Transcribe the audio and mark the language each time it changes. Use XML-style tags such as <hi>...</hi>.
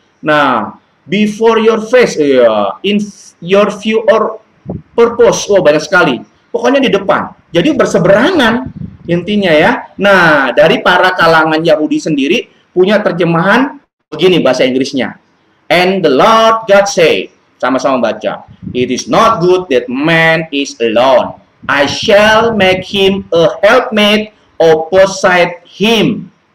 <en>Nah, before your face, ya, in your view or purpose.</en> <id>Oh, banyak sekali. Pokoknya di depan. Jadi berseberangan intinya ya. Nah, dari para kalangan Yahudi sendiri punya terjemahan begini bahasa Inggrisnya.</id> <en>And the Lord God said,</en> <id>sama-sama baca,</id> <en>it is not good that man is alone. I shall make him a helpmate opposite him.</en>